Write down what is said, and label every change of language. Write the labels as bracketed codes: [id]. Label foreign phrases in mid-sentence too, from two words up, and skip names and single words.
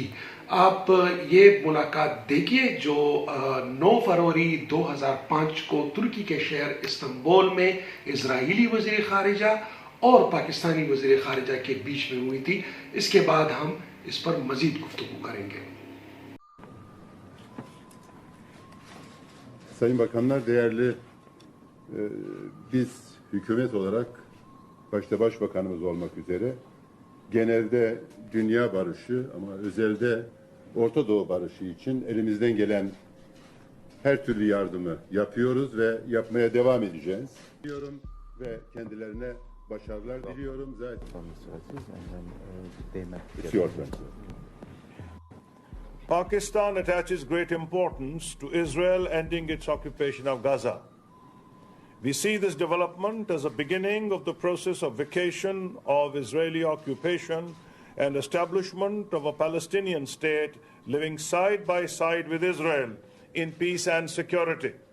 [ur] آپ یہ ملاقات دیکھیے جو 9 فروری 2005 کو ترکی کے شہر استنبول میں اسرائیلی وزیر خارجہ اور پاکستانی وزیر خارجہ کے بیچ میں ہوئی تھی۔ اس کے بعد ہم اس پر مزید گفتگو کریں گے۔ [tr] Sayın Bakanlar, değerli biz hükümet olarak başta Başbakanımız olmak üzere genelde dünya barışı ama özelde Orta Doğu barışı için elimizden gelen her türlü yardımı yapıyoruz ve yapmaya devam edeceğiz. Diyorum ve kendilerine başarılar diliyorum. Zaten [en] Pakistan attaches great importance to Israel ending its occupation of Gaza. We see this development as a beginning of the process of vacation of Israeli occupation and establishment of a Palestinian state living side by side with Israel in peace and security.